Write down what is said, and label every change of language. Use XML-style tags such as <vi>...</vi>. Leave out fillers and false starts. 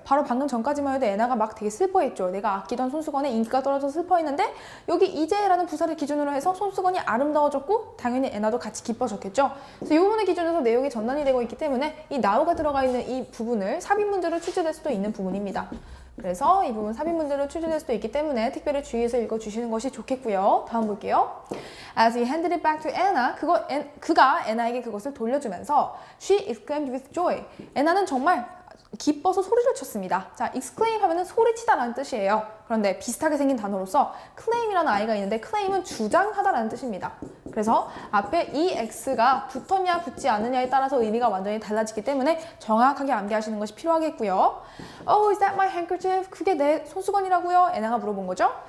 <ko>바로 방금 전까지만 해도 애나가 막 되게 슬퍼했죠. 내가 아끼던 손수건에 잉크가 떨어져서 슬퍼했는데 여기 이제라는 부사를 기준으로 해서 손수건이 아름다워졌고 당연히 애나도 같이 기뻐졌겠죠. 그래서 이 부분을 기준으로 내용이 전환이 되고 있기 때문에 이 now가 들어가 있는 이 부분을 삽입 문제로 출제될 수도 있는 부분입니다. 그래서 이 부분 삽입 문제로 출제될 수도 있기 때문에 특별히 주의해서 읽어주시는 것이 좋겠고요. 다음 볼게요.</ko> <en>As he handed it back to Anna,</en> <ko>그가 애나에게 그것을 돌려주면서</ko> <en>she exclaimed with joy.</en> <ko>애나는 정말 기뻐서 소리를 쳤습니다. 자, exclaim 하면은 소리치다라는 뜻이에요. 그런데 비슷하게 생긴 단어로서 claim이라는 아이가 있는데 claim은 주장하다라는 뜻입니다. 그래서 앞에 이 x가 붙었냐 붙지 않느냐에 따라서 의미가 완전히 달라지기 때문에 정확하게 암기하시는 것이 필요하겠고요.</ko> <en>Oh, is that my handkerchief?</en> <ko>그게 내 손수건이라고요? 애나가 물어본 거죠.</ko>